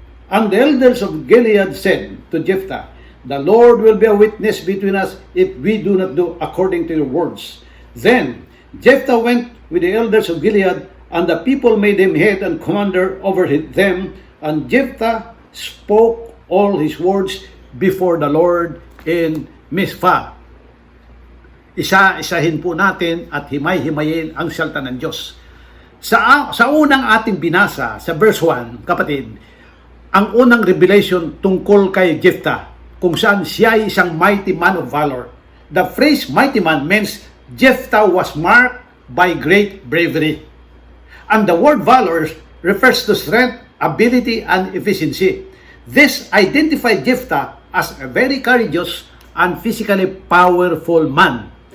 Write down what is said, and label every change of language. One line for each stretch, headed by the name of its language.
English: And the elders of Gilead said to Jephthah, "The Lord will be a witness between us if we do not do according to your words." Then Jephthah went with the elders of Gilead, and the people made him head and commander over them, and Jephthah spoke all his words before the Lord in Mizpah.
Filipino: Isa-isahin po natin at himay-himayin ang salita ng Diyos. Sa unang ating binasa, sa verse 1, kapatid, ang unang revelation tungkol kay Jephthah, kung saan siya ay isang
English: mighty man of valor. The phrase mighty man means Jephthah was marked by great bravery. And the word valor refers to strength, ability, and efficiency. This identified Jephthah as a very courageous and physically powerful man.